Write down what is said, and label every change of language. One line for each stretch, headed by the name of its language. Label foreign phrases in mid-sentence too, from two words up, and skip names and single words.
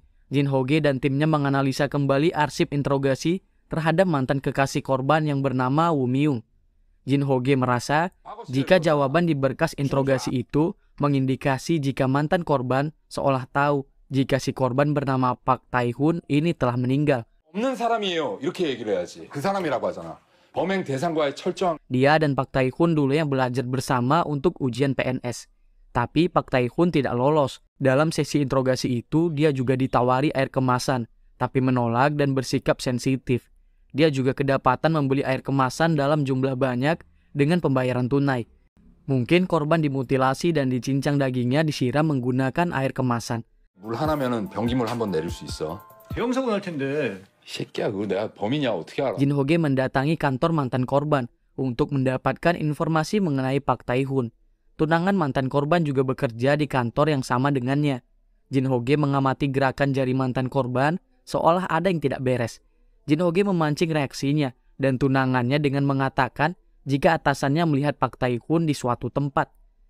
Indonesian: Jin Ho-ge dan timnya menganalisa kembali arsip interogasi terhadap mantan kekasih korban yang bernama Woo Mi-young. Jin Ho-ge merasa jika jawaban di berkas interogasi itu mengindikasi jika mantan korban seolah tahu jika si korban bernama Park Tae-hun ini telah meninggal.
Korean: 없는 사람이에요. 이렇게 얘기를 해야지. 그 사람이라고 하잖아. 범행 대상과의 철저한.
Indonesian: Dia dan Park Tae-hun dulu yang belajar bersama untuk ujian PNS. Tapi Park Tae-hun tidak lolos. Dalam sesi interogasi itu, dia juga ditawari air kemasan, tapi menolak dan bersikap sensitif. Dia juga kedapatan membeli air kemasan dalam jumlah banyak dengan pembayaran tunai. Mungkin korban dimutilasi dan dicincang dagingnya disiram menggunakan air kemasan.
Korean: 물 하나면은 변기물 한 번 내릴 수 있어. 대형사고 날 텐데. 이 새끼야, 그거 내가 범인이야 어떻게 알아?
Indonesian: Jin Ho-ge mendatangi kantor mantan korban untuk mendapatkan informasi mengenai Park Tae-hun. Tunangan mantan korban juga bekerja di kantor yang sama dengannya. Jin Ho-ge mengamati gerakan jari mantan korban seolah ada yang tidak beres. Jin Ho-ge memancing reaksinya dan tunangannya dengan mengatakan jika atasannya melihat Park Tae-hun di suatu tempat.